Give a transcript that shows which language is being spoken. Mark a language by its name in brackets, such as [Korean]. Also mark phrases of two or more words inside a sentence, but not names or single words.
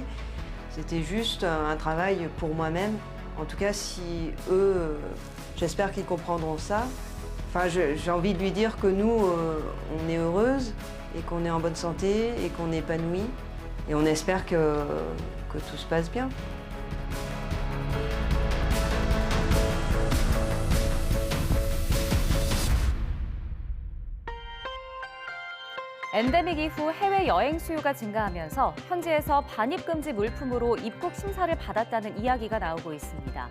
[French] C'était juste un travail pour moi-même. En tout cas, si eux, j'espère qu'ils comprendront ça. Enfin, j'ai envie de lui dire que nous, on est heureuse et qu'on est en bonne santé et qu'on est épanoui. Et on espère que tout se passe bien. [Korean] 엔데믹 이후 해외 여행 수요가 증가하면서 현지에서 반입금지 물품으로 입국 심사를 받았다는 이야기가 나오고 있습니다.